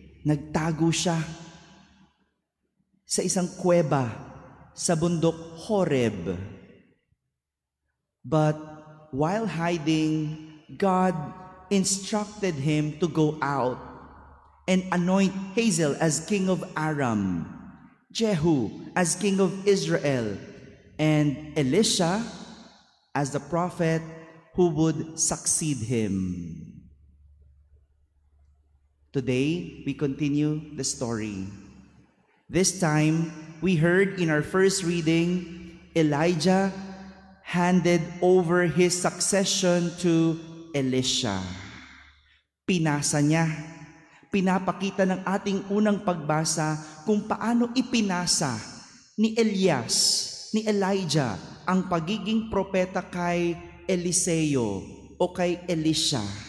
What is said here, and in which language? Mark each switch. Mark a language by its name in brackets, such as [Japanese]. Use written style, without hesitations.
[Filipino] Nagtago siya sa isang kuweba sa bundok Horeb. [English] But while hiding, God instructed him to go out and anoint Hazael as king of Aram, Jehu as king of Israel, and Elisha as the prophet who would succeed him. Today, we continue the story. This time, we heard in our first reading, Elijah handed over his succession to Elisha. [Filipino] Pinasa niya. Pinapakita ng ating unang pagbasa kung paano ipinasa ni Elias, ni Elijah, ang pagiging propeta kay Eliseo o kay Elisha.